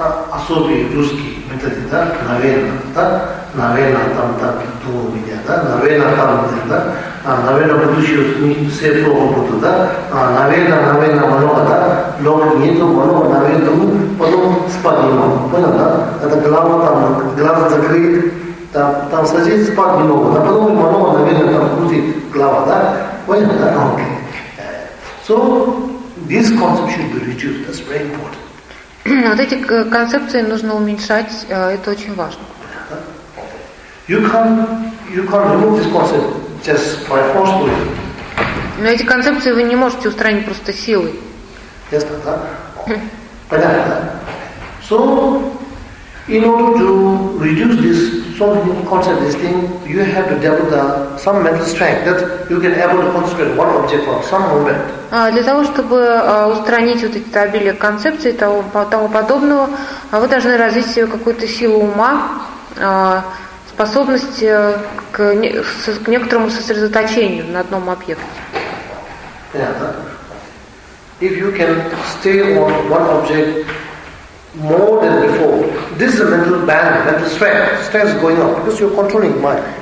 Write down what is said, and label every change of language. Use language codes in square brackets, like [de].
[ru] Особый русский методик, да, наверное, там так думал меня, да, наверное, будущее все плохо будут, да, наверное, много, да, дома нету, много, наверное, потом спать не могу, понял, да, это голова там, глаза закрыты, там садится, спать не могу, да, потом много, наверное, там крутит голова, да, понял, да, окей. [en] So, this concept should be reduced, that's very important. [ru] Вот эти концепции нужно уменьшать, это очень важно. [en] You can't remove this concept just by forcefully. [ru] Но эти концепции вы не можете устранить просто силой. Yes, да? Понятно. [en] So, in order to reduce this certain concept, this thing, you have to develop some mental strength that you can able to concentrate one object for some moment. [ru] Для того, чтобы устранить вот это обилие концепций и тому подобного, вы должны развить себе какую-то силу ума, способность к некоторому сосредоточению на одном объекте. [en] Yeah. If you can stay on one object more than before, this is a mental band, mental strength. Strength is going up because you're controlling mind.